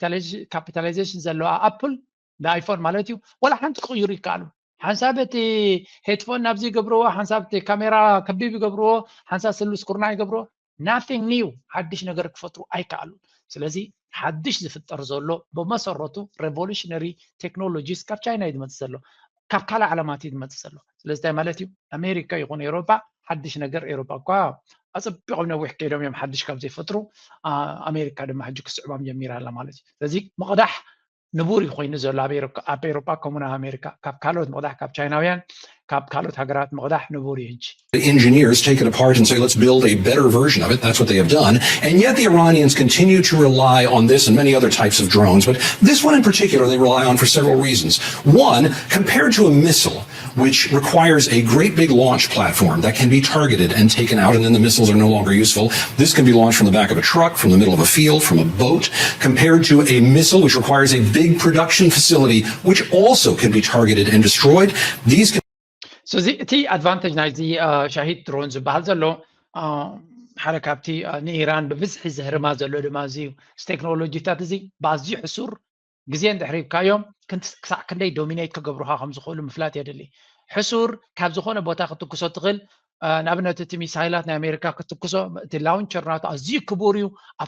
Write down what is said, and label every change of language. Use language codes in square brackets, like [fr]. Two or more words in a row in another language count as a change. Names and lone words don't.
[ti] ካፒታላይዜሽን ዘለዋ ኣፕል ንኣይፎን ማለት እዩ ወላ ሓንቲ ክቕይሩ ይከኣሉ ሓንሳብ እቲ ሄድፎን ናብዚ ይገብርዎ ሓንሳብ እቲ ካሜራ ከቢብ ይገብርዎ ሓንሳብ ስሉስ ኩርና ይገብርዎ [en] nothing new [ti] ሓድሽ ነገር ክፈጥሩ ኣይከኣሉን ስለዚ ሓድሽ ዝፍጠር ዘሎ ብመሰረቱ [en] revolutionary technologies [ti] ካብ ቻይና እዩ ዝመፅእ ዘሎ ካብ ካልእ ዓለማት እዩ ዝመፅእ ዘሎ ስለዚ እንታይ ማለት እዩ ኣሜሪካ ይኹን ኤሮፓ ሓድሽ ነገር ኤሮፓ እኳ ኣፀቢቖም ነዊሕ ከይዶም እዮም ሓድሽ ካብ ዘይፈጥሩ ኣሜሪካ ድማ ሕጂ ክስዕቦም ጀሚራ ኣላ ማለት እዩ ስለዚ መቕዳሕ ንቡር እዩ ኮይኑ ዘሎ ኣብ ኤሮፓ ከምኡን ኣብ ኣሜሪካ ካብ ካልኦት መቕዳሕ ካብ ቻይናውያን ካብ ካልኦት ሃገራት መቕዳሕ ንቡር እዩ ሕጂ [en] The engineers take it apart and say, let's build a better version of it. That's what they have done. And yet the Iranians continue to rely on this and many other types of drones. But this one in particular, they rely on for several reasons. One, compared to a missile, which requires a great big launch platform that can be targeted and taken out, and then the missiles are no longer useful. This can be launched from the back of a truck, from the middle of a field, from a boat, compared to a missile, which requires a big production facility, which also can be targeted and destroyed. These can [ti] ስለዚ እቲ ኣድቫንቴጅ ናይዚ ሻሂድ ድሮን ዝበሃል ዘሎ ሓደ ካብቲ ንኢራን ብብዝሒ ዘህርማ ዘሎ ድማ እዚ ቴክኖሎጂታት እዚ ብኣዝዩ ሕሱር ግዜ እንድሕሪብካዮም ክሳዕ ክንደይ ዶሚኔት ክገብሩካ ከም ዝኽእሉ ምፍላጥ የድሊ ሕሱር ካብ ዝኾነ ቦታ ክትኩሶ ትኽእል ንኣብነት እቲ ሚሳይላት ናይ ኣሜሪካ ክትኩሶ እቲ ላውንቸር ናቱ ኣዝዩ ክቡር እዩ ኣብ